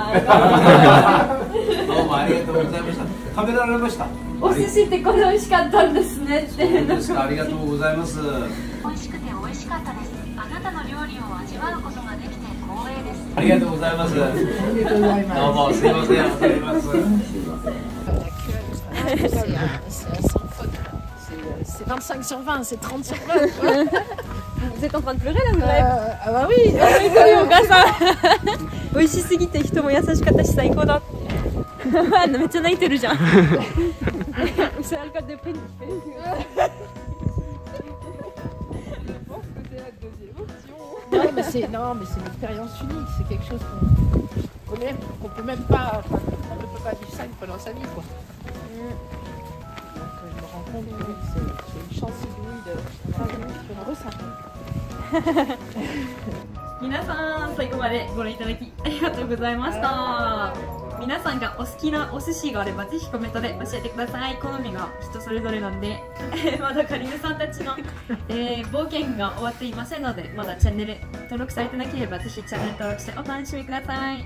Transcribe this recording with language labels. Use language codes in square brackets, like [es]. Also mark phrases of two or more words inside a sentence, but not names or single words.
[ja] うもありがとうございました。食べられました。お寿司ってこれ美味しかったんですねって。そうですか。ありがとうございます。美味しくて美味しかったです。あなたの料理を味わうことができて光栄です。ありがとうございます。ありがとうございます。どうもすいません。ありがとうございます。 [fr] C'est 25 sur 20, c'est 30 sur 20. Vous êtes en train de pleurer là, vous avez... Ah bah oui. [ja] お母さん。美味しすぎて人も優しかったし最高だ。めっちゃ泣いてるじゃん。 [fr] C'est le code de prix. Non, mais c'est une expérience unique. C'est quelque chose qu'on peut même pas, enfin, on ne peut pas vivre ça pendant sa vie, quoi. Donc je me rends compte que oui, c'est une chance inouïe de vivre ça. [ja] 皆さん最後までご覧いただきありがとうございました。皆さんがお好きなお寿司があればぜひコメントで教えてください。好みが人それぞれなんでまだカリヌさんたちの、冒険が終わっていませんので、まだチャンネル登録されてなければぜひチャンネル登録してお楽しみください。